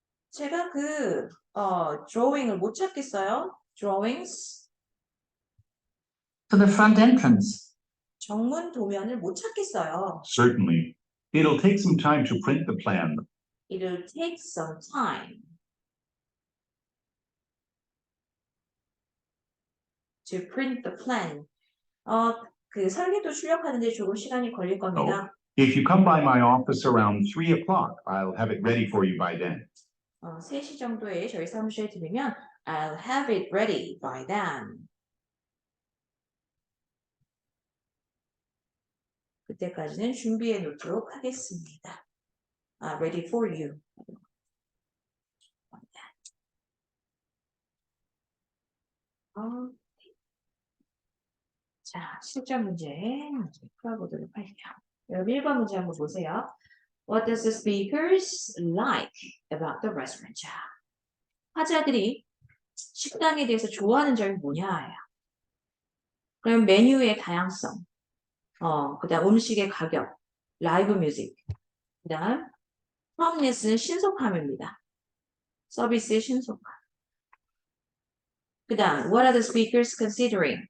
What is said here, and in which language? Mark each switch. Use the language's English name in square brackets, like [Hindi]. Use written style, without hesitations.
[Korean] 제가 drawing을 못 찾겠어요. [English] drawings. For the front entrance. [Korean] 정문 도면을 못 찾겠어요. [English] Certainly. It'll take some time to print the plan. It'll take some time to print the plan. [Korean] 그 설계도 출력하는데 조금 시간이 걸릴 겁니다. [English] If you come by my office around 3 o'clock, I'll have it ready for you by then. [Korean] 3시 정도에 저희 사무실에 들으면 [English] I'll have it ready by then. [Korean] 그때까지는 준비해 놓도록 하겠습니다. [English] Ready for you. [Korean] 자, 실전 문제 풀어보도록 할게요. 여러분 1번 문제 한번 보세요. [English] What does the speakers like about the restaurant? [Korean] 자, 화자들이 식당에 대해서 좋아하는 점이 뭐냐예요. 그럼 메뉴의 다양성, 그다음 음식의 가격, 라이브 뮤직, 그다음 프롬니스는 신속함입니다. 서비스의 신속함. 그다음 [English] what are the speakers considering?